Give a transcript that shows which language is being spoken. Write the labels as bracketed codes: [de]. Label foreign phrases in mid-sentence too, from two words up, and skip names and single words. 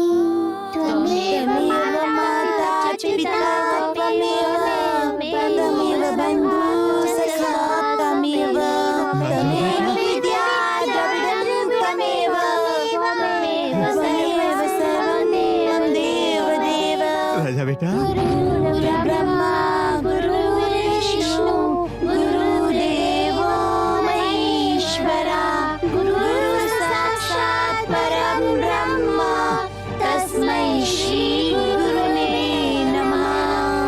[sa] त्वमेव माता च पिता त्वमेव त्वमेव बन्धुः सखा त्वमेव त्वमेव विद्या द्रविणं त्वमेव त्वमेव सर्वं मम देव देव। [hi] राजा बेटा, [sa] गुरुर्ब्रह्मा गुरुर्विष्णु गुरुर्देवो महेश्वरा गुरुर्साक्षात् परं ब्रह्म तस्मै श्री गुरुवे नमः।